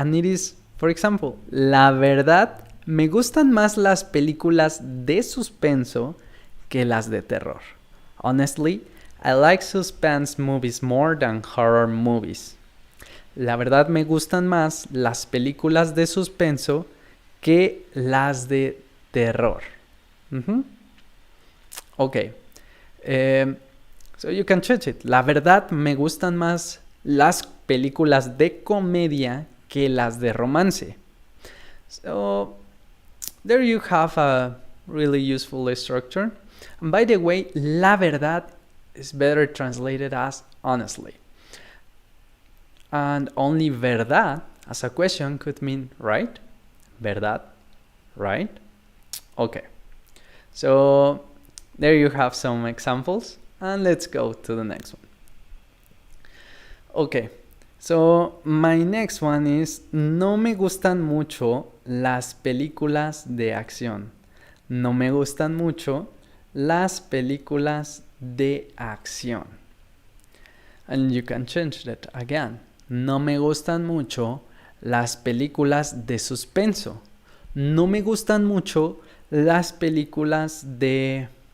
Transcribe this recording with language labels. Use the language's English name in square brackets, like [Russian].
[English] And it is, for example, [Spanish] la verdad, me gustan más las películas de suspenso que las de terror. [English] Honestly, I like suspense movies more than horror movies. [Spanish] La verdad, me gustan más las películas de suspenso que las de terror. [English] Okay. So you can change it. [Spanish] La verdad, me gustan más las películas de comedia que las de romance. [English] So there you have a really useful structure. And by the way, la verdad is better translated as honestly. And only verdad as a question could mean right. Verdad, right? Okay. So there you have some examples, and let's go to the next one. Okay. So my next one is, [Spanish] no me gustan mucho las películas de acción. No me gustan mucho las películas de acción. [English] And you can change that again. [Spanish] No me gustan mucho las películas de suspenso. No me gustan mucho las películas de...